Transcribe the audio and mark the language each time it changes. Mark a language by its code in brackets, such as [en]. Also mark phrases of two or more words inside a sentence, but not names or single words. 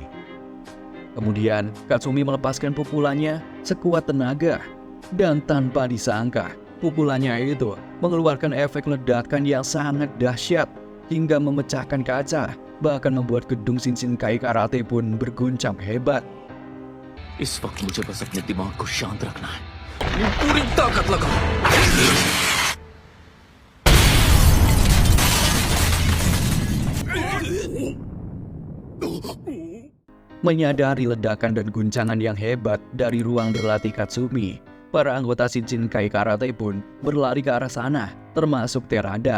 [id] Kemudian, Katsumi melepaskan pukulannya sekuat tenaga. Dan tanpa disangka, pukulannya itu mengeluarkan efek ledakan yang sangat dahsyat hingga memecahkan kaca, bahkan membuat gedung Shinshinkai Karate pun berguncang hebat. [hi] इस वक्त मुझे बस अपने दिमाग को शांत रखना है। पूरी ताकत लगाओ। [id] Menyadari ledakan dan guncangan yang hebat dari ruang berlatih Katsumi, para anggota Shinshinkai Karate pun berlari ke arah sana, termasuk Terada.